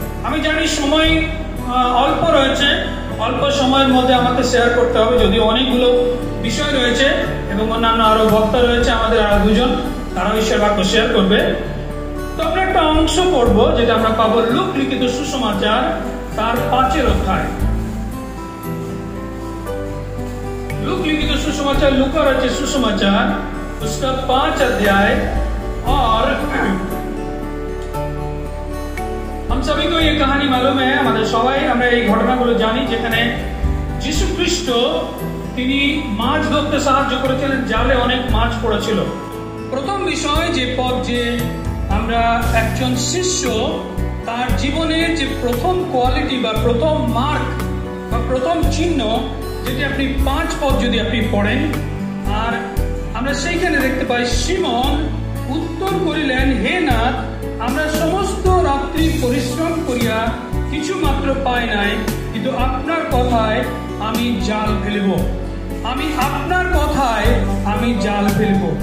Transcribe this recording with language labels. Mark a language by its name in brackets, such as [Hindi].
[Bangla] আমি জানি সময় অল্প রয়েছে, অল্প সময়ের মধ্যে আমাকে শেয়ার করতে হবে, যদিও অনেকগুলো বিষয় রয়েছে এবং অন্যান্য আরো বক্তা রয়েছে, আমাদের আরো দুজন, তারা ঈশ্বর বাক্য শেয়ার করবে। তো আমরা একটা অংশ পড়বো যেটা আমরা পাবো লুক লিখিত সুসমাচার তার 5 অধ্যায়। [Hindi] लूक लिखित सुसमाचार, लूका रचित सुसमाचार उसका 5 अध्याय। और हम सभी को ये कहानी मालूम है, हमारे सबाई [Bangla] আমরা এই ঘটনাগুলো জানি, যেখানে যিশু খ্রিস্ট তিনি মাছ ধরতে সাহায্য করেছিলেন, জালে অনেক মাছ পড়েছিল। প্রথম বিষয় যে আমরা একজন শিষ্য তার জীবনের যে প্রথম কোয়ালিটি বা প্রথম মার্ক বা প্রথম চিহ্ন, যেটি আপনি 5 পদ যদি আপনি পড়েন, আর আমরা সেইখানে দেখতে পাই, সিমন উত্তর করিলেন, হে নাথ, আমরা সমস্ত রাত্রি পরিশ্রম করিয়া কিছু মাত্র পাই নাই, কিন্তু আপনার কথায় আমি জাল ফেলব, আমি আপনার কথায় আমি জাল ফেলব।